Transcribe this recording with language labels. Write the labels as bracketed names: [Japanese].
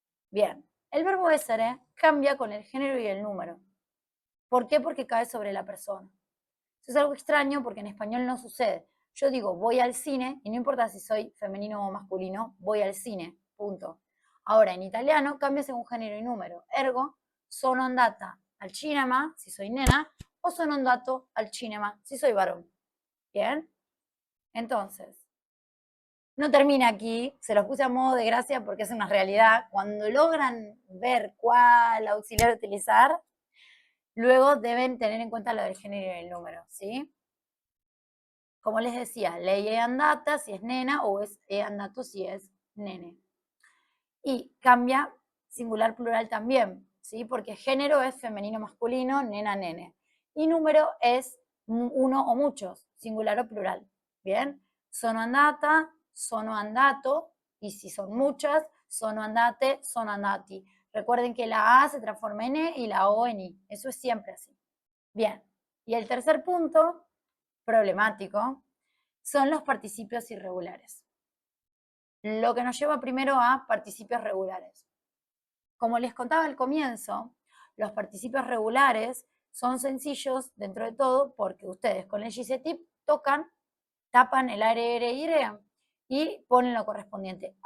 [Spanish] Bien, el verbo essere cambia con el género y el número. ¿Por qué? Porque cae sobre la persona. Eso es algo extraño porque en español no sucede. Yo digo voy al cine y no importa si soy femenino o masculino, voy al cine, punto. Ahora, en italiano cambia según género y número. Ergo, [Italian] sono andata al cinema [Spanish] si soy nena o [Italian] sono andato al cinema [Spanish] si soy varón. ¿Bien? Entonces, no termina aquí, se los puse a modo de gracia porque es una realidad. Cuando logran ver cuál auxiliar utilizar, luego deben tener en cuenta lo del género y el número, ¿sí? Como les decía, [Italian] lei è andata [Spanish] si es nena o es [Italian] è andato [Spanish] si es nene. Y cambia singular plural también, ¿sí? Porque género es femenino masculino, nena, nene. Y número es uno o muchos, singular o plural. ¿Bien? [Italian] Sono andata, sono andato, [Spanish] y si son muchas, [Italian] sono andate, sono andati. [Spanish] Recuerden que la A se transforma en E y la O en I. Eso es siempre así. Bien. Y el tercer punto, problemático, son los participios irregulares. Lo que nos lleva primero a participios regulares. Como les contaba al comienzo, los participios regulares son sencillos dentro de todo porque ustedes con el GCTIP tocan, tapan el are, ere, ire y ponen lo correspondiente.